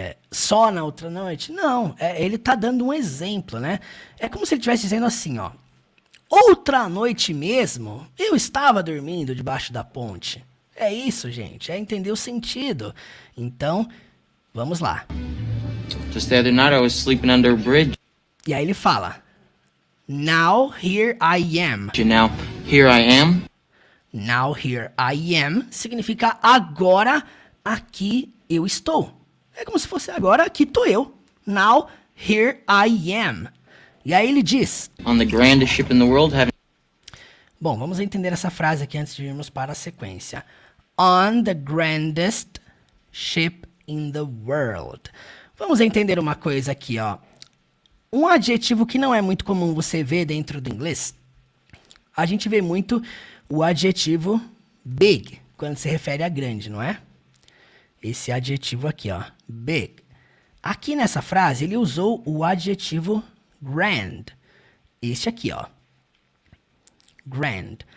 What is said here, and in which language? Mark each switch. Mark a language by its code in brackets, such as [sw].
[pt] Só na outra noite? Não, ele está dando um exemplo, né? É como se ele estivesse dizendo assim, ó. Outra noite mesmo, eu estava dormindo debaixo da ponte. É isso, gente, é entender o sentido. Então, vamos lá. [en] Just the other night I was sleeping under a bridge. [pt] E aí ele fala, [en] now here I am. And now here I am. Now here I am [pt] significa agora aqui eu estou. É como se fosse agora aqui estou eu. [en] Now here I am. [pt] E aí ele diz, [en] On the grandest ship in the world having... [pt] Bom, vamos entender essa frase aqui antes de irmos para a sequência. [en] On the grandest ship in the world. [pt] Vamos entender uma coisa aqui, ó. Um adjetivo que não é muito comum você ver dentro do inglês. A gente vê muito o adjetivo big, quando se refere a grande, não é? Esse adjetivo aqui, ó, big. Aqui nessa frase, ele usou o adjetivo grand. Este aqui, ó. Grand.